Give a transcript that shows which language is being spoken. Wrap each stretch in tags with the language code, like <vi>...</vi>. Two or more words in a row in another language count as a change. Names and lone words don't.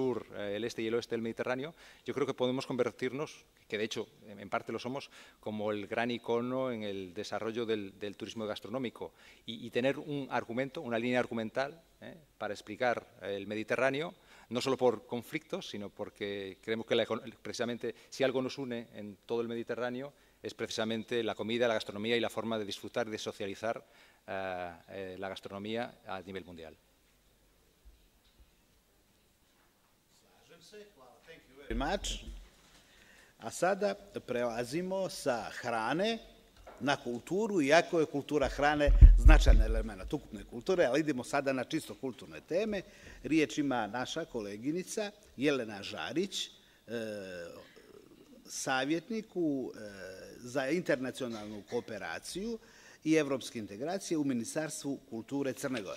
<es>sur, el este y el oeste del Mediterráneo, yo creo que podemos convertirnos, que de hecho en parte lo somos, como el gran icono en el desarrollo del turismo gastronómico, y tener un argumento, una línea argumental para explicar el Mediterráneo, no solo por conflictos, sino porque creemos que precisamente si algo nos une en todo el Mediterráneo es precisamente la comida, la gastronomía y la forma de disfrutar y de socializar la gastronomía a nivel mundial.</es> <sr>A sada prelazimo sa hrane na kulturu, iako je kultura hrane značajan element ukupne kulture, ali idemo sada na čisto kulturne teme. Riječ ima naša koleginica Jelena Žarić, savjetniku za internacionalnu kooperaciju i evropske integracije u Ministarstvu kulture Crne Gore.</sr>